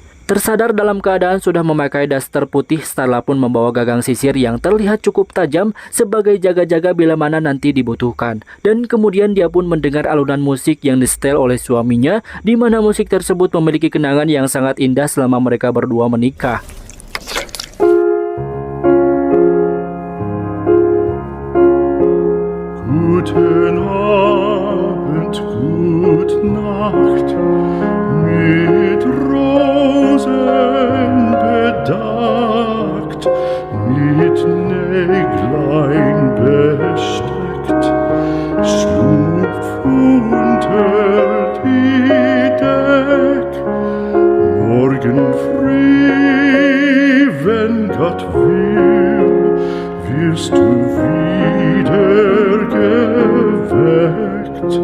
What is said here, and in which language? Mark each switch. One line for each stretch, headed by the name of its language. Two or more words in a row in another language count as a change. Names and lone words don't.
Indonesian: Tersadar dalam keadaan sudah memakai daster putih, Starla pun membawa gagang sisir yang terlihat cukup tajam sebagai jaga-jaga bila mana nanti dibutuhkan. Dan kemudian dia pun mendengar alunan musik yang disetel oleh suaminya, di mana musik tersebut memiliki kenangan yang sangat indah selama mereka berdua menikah.
German: Guten Abend, gut Nacht, mit Rosen bedeckt, mit Näglein besteckt, schlupf unter die Deck, morgen früh, wenn Gott will, wirst du wieder geweckt.